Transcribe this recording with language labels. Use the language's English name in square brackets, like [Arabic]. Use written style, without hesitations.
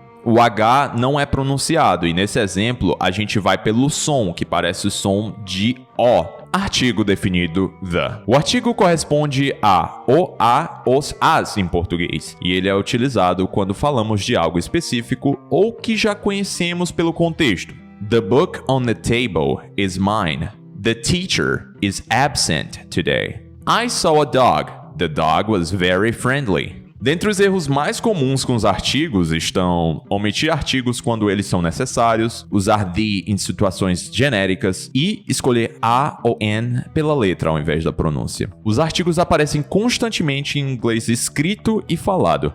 [Portuguese] O H não é pronunciado e nesse exemplo a gente vai pelo som, que parece o som de O. Artigo definido the. O artigo corresponde a, o, a, os, as em português. E ele é utilizado quando falamos de algo específico ou que já conhecemos pelo contexto. [English] The book on the table is mine. The teacher is absent today. I saw a dog. The dog was very friendly. [Portuguese] Dentre os erros mais comuns com os artigos estão omitir artigos quando eles são necessários, usar the em situações genéricas e escolher a ou an pela letra ao invés da pronúncia. Os artigos aparecem constantemente em inglês escrito e falado.